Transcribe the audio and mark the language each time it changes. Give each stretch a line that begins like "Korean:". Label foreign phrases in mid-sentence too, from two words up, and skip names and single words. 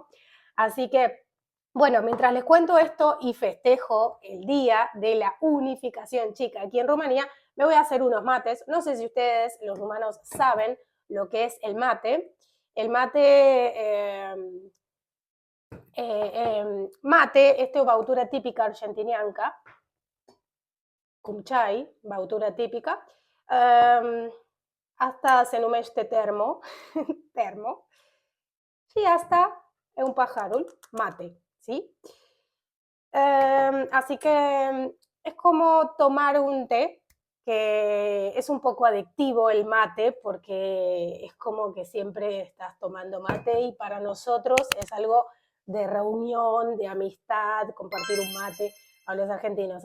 Spanish: Así que bueno, mientras les cuento esto y festejo el día de la unificación chica aquí en Rumanía, me voy a hacer unos mates. No sé si ustedes, los rumanos, saben lo que es el mate. El mate
Romanian: este o băutură tipică argentinianca, cum chai, băutură tipică. Asta se numește termo, termo. Și asta e un pajarul,
Spanish: mate, ¿sí? Así que es como tomar un té, que es un poco adictivo el mate, porque es como que siempre estás tomando mate y para nosotros es algo de reunión, de amistad, compartir un mate a los argentinos.